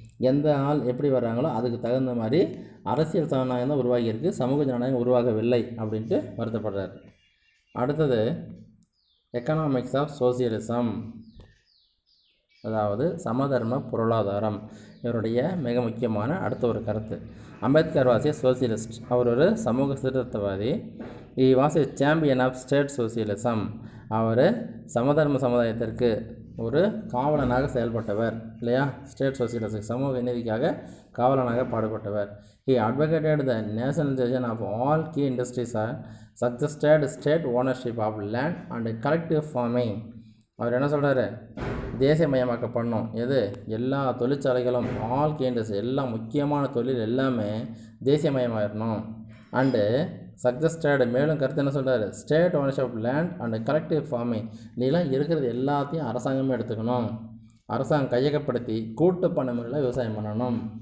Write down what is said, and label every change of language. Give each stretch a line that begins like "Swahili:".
Tamil: எந்த ஆள் எப்படி வர்றாங்களோ அதுக்கு தகுந்த மாதிரி அரசியல் ஜனநாயகம் தான் உருவாகியிருக்கு, சமூக ஜனநாயகம் உருவாகவில்லை அப்படின்ட்டு வருத்தப்படுறார். அடுத்தது
English: economics of socialism,
Tamil: அதாவது சமதர்ம பொருளாதாரம். இவருடைய மிக முக்கியமான அடுத்த ஒரு கருத்து. Ambedkar
English: Was a socialist.
Tamil: அவர் ஒரு சமூக சீர்திருத்தவாதி.
English: he was a champion of state socialism.
Tamil: அவர் சமதர்ம சமுதாயத்திற்கு ஒரு காவலனாக செயல்பட்டவர் இல்லையா? ஸ்டேட் சோசியலிசம், சமூக நீதிக்காக காவலனாக பாடுபட்டவர்.
English: he advocated the nationalization of all key industries and suggested state ownership of land and collective farming.
Tamil: அவர் என்ன சொல்கிறாரு? தேசியமயமாக்க பண்ணோம். எது? எல்லா தொழிற்சாலைகளும், ஆல் கேண்டஸ், எல்லா முக்கியமான தொழில் எல்லாமே தேசியமயமாயிடணும்.
English: and succeeded,
Tamil: மேலும் கருத்து என்ன சொல்கிறாரு?
English: State ownership of land and collective farming.
Tamil: நீலாம் இருக்கிறது எல்லாத்தையும் அரசாங்கமே எடுத்துக்கணும். அரசாங்கம் கையகப்படுத்தி கூட்டு பண்ணை முறையில் விவசாயம் பண்ணணும்.